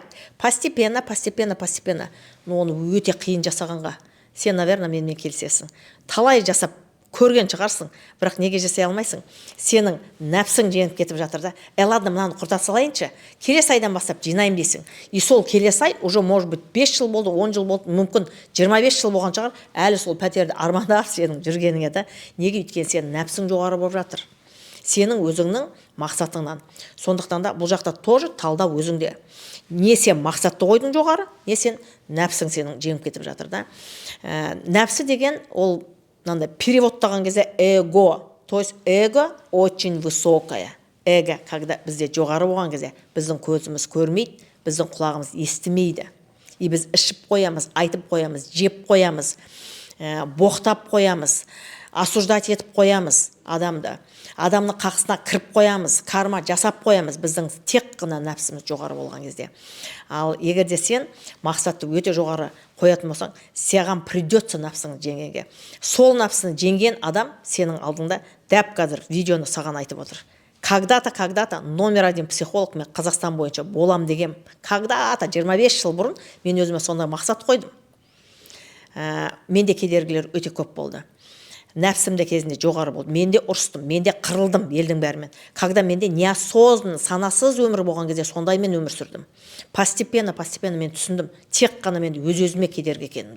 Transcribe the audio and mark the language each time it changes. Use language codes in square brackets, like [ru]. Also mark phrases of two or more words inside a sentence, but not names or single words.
[ru] Постепенно. [kk] Но оны өте қиын жасағанға. Сен, наверное, менімен келісесің. Талай жасап көрген шығарсың, бірақ неге жасай алмайсың? Сенің нәпсің жеңіп кетіп жатыр да. Ладно, мынаны құрта салайыншы, келесі айдан бастап жинайым дейсің. И сол келесі ай [ru] уже может быть [kk] 5 жыл болды, 10 жыл болды, мүмкін 25 жыл болған шығар, әлі сол пәтерді армандап сенің жүргеніңе да. Неге? Өйткені сенің нәпсің жоғары болып жатыр. Сенің өзіңнің мақсатыңнан. Сондықтан да бұл жақта тоже талдау өзіңде. Не сен мақсатты қойдың жоғары, не сен нәпсің сенің жеңіп кетіп жатыр да. Нәпсі деген ол переводтаған кезде эго. [ru] То есть эго очень высокое. [kk] Эго, когда бізде жоғары болған кезде, біздің көзіміз көрмейді, біздің құлағымыз естімейді. И біз ішіп қоямыз, айтып қоямыз, жеп қоямыз, боқтап қоямыз, осуждать етіп қоямыз адамды. Адамның қақсына кіріп қоямыз, карма жасап қоямыз, біздің тек қана нәпсіміз жоғары болған кезде. Ал егер де сен мақсатты өте жоғары қоятын болсаң, саған придется нәпсіңді жеңгенге. Сол нәпсіні жеңген адам сенің алдыңда дәп қазір видеоны саған айтып отыр. [ru] Когда-то номер 1 психолог [kk] мен Қазақстан бойынша болам деген. Когда-то 25 жыл бұрын мен өзіме сондай мақсат қойдым. Менде кедергілер өте көп болды. Нәпсімде кезінде жоғары болды. Менде ұрыстым, менде қырылдым елдің бәрімен. Когда менде неосознанно, санасыз өмір болған кезде сондай мен өмір сүрдім. Постепенно мен түсіндім. Тек қана мен өз-өзіме кедергі екенімді.